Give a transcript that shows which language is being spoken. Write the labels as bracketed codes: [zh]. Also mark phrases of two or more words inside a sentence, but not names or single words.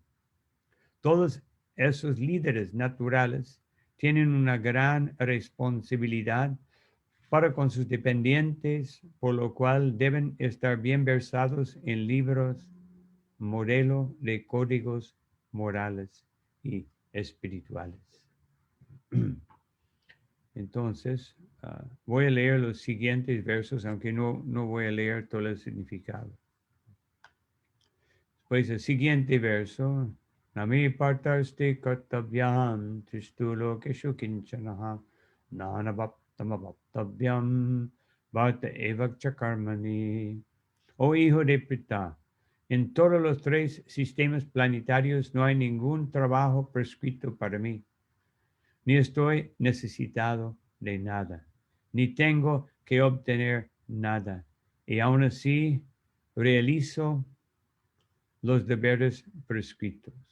[es] Todos esos líderes naturales tienen una gran responsabilidad para con sus dependientes, por lo cual deben estar bien versados en libros, modelo de códigos morales y espirituales. Entonces, voy a leer los siguientes versos, aunque no voy a leer todo el significado. Pues el siguiente verso, [sa] न मे पार्थास्ति कर्तव्यं त्रिषु लोकेषु किञ्चन नानवाप्तमवाप्तव्यं वर्त एव च कर्मणि. [es] Oh hijo de Pritha, en todos los tres sistemas planetarios no hay ningún trabajo prescrito para mí, ni estoy necesitado de nada, ni tengo que obtener nada, y aún así realizo los deberes prescritos.